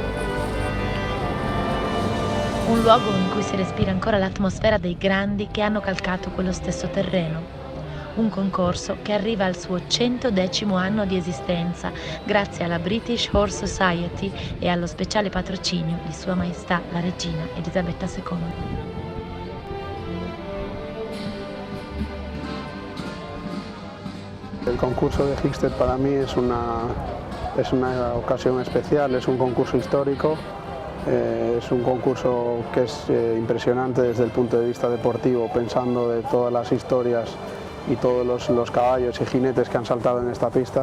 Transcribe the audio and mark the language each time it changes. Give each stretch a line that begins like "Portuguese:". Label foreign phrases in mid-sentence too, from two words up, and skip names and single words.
Italian: Un luogo in cui si respira ancora l'atmosfera dei grandi che hanno calcato quello stesso terreno. Un concorso che arriva al suo 110° anno di esistenza grazie alla British Horse Society e allo speciale patrocinio di Sua Maestà la Regina Elisabetta II.
Spanish: El concurso de Hickstead para mí es una ocasión especial, es un concurso histórico, es un concurso que es impresionante desde el punto de vista deportivo, pensando de todas las historias y todos los caballos y jinetes que han saltado en esta pista.